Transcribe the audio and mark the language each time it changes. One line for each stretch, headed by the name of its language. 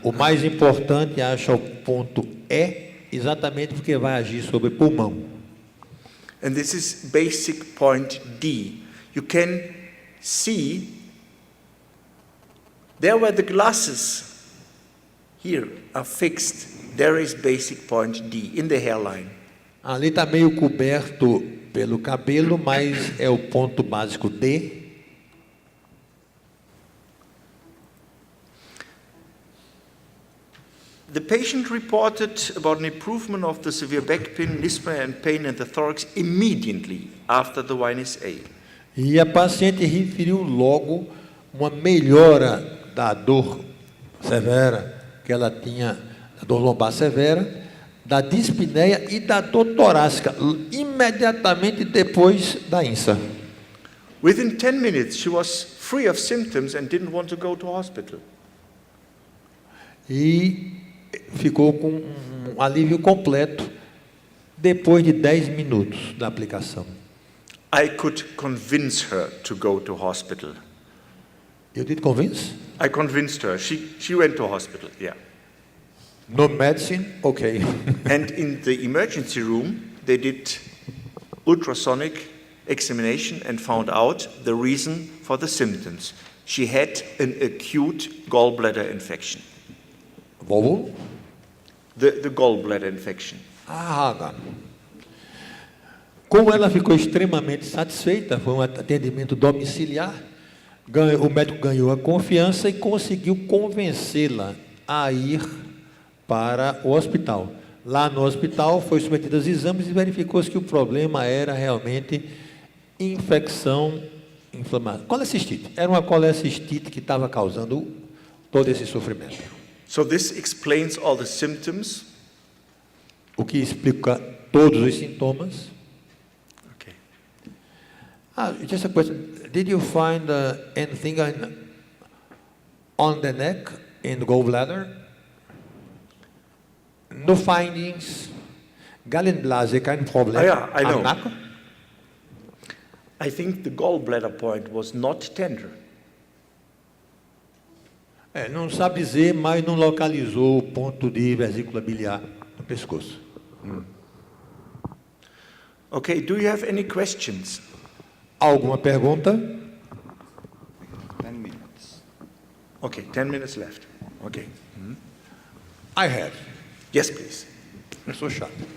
Portuguese: O mais importante, acha o ponto E, exatamente porque vai agir sobre o pulmão.
English: And this is basic point D. You can see there where the glasses here are fixed, there is basic point D in the hairline.
Portuguese: Ali está meio coberto pelo cabelo, mas é o ponto básico D.
English: The patient reported about an improvement of the severe back pain, dyspnea and pain in the thorax immediately after the YNSA.
Portuguese: E a paciente referiu logo uma melhora da dor severa que ela tinha, da dor lombar severa, da dispneia e da dor torácica, imediatamente depois da INSA.
English: Within 10 minutes, she was free of symptoms and didn't want to go to hospital.
Portuguese: E ficou com um alívio completo depois de 10 minutos da aplicação.
English: I could convince her to go to hospital. You did convince? I convinced her. She went to hospital, yeah. No medicine? Okay. And in the emergency room, they did ultrasonic examination and found out the reason for the symptoms. She had an acute gallbladder infection.
Portuguese: Vou?
English: The gallbladder infection.
Portuguese: Ah, como ela ficou extremamente satisfeita, foi um atendimento domiciliar, o médico ganhou a confiança e conseguiu convencê-la a ir para o hospital. Lá no hospital foi submetida aos exames e verificou-se que o problema era realmente infecção inflamatória. Colecistite. Era uma colecistite que estava causando todo esse sofrimento.
English: So this explains all the symptoms.
Portuguese: O que explica todos os sintomas.
English: Okay. Just a question. Did you find anything on the neck, in the gallbladder? No findings.
German: Gallenblase, kein Problem.
English: Yeah, I know.
German: Am Nacken?
English: I think the gallbladder point was not tender.
Portuguese: Não sabe dizer, mas não localizou o ponto de vesícula biliar no pescoço.
English: Okay, do you have any questions?
Portuguese: Alguma pergunta?
English: 10 minutes. Okay, 10 minutes left. Okay. I have. Yes, please.
Portuguese: Eu sou chato.